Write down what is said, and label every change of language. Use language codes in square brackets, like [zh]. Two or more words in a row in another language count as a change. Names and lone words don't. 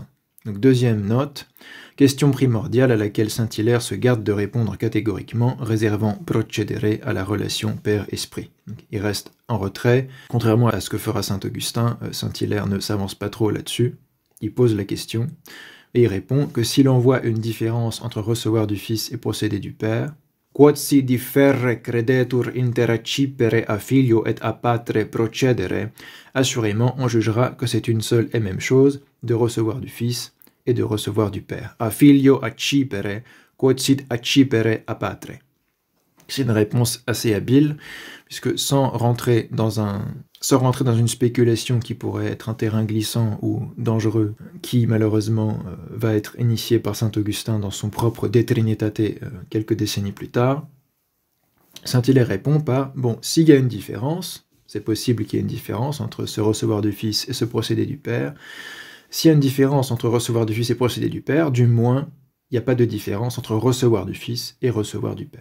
[fr] Donc deuxième note, question primordiale à laquelle Saint-Hilaire se garde de répondre catégoriquement, réservant procedere à la relation Père-Esprit. Il reste en retrait, contrairement à ce que fera Saint-Augustin, Saint-Hilaire ne s'avance pas trop là-dessus, il pose la question, et il répond que si l'on voit une différence entre recevoir du Fils et procéder du Père, [la] quod si differre credetur inter accipere a filio et a patre procedere, [fr] assurément on jugera que c'est une seule et même chose de recevoir du Fils et de recevoir du Père. [la] A filio accipere, quod sit accipere a patre. [fr] C'est une réponse assez habile, puisque sans rentrer dans une spéculation qui pourrait être un terrain glissant ou dangereux, qui malheureusement va être initié par saint Augustin dans son propre De Trinitate quelques décennies plus tard, Saint-Hilaire répond par « Bon, s'il y a une différence, c'est possible qu'il y ait une différence entre se recevoir du Fils et se procéder du Père, s'il y a une différence entre recevoir du Fils et procéder du Père, du moins, il n'y a pas de différence entre recevoir du Fils et recevoir du Père.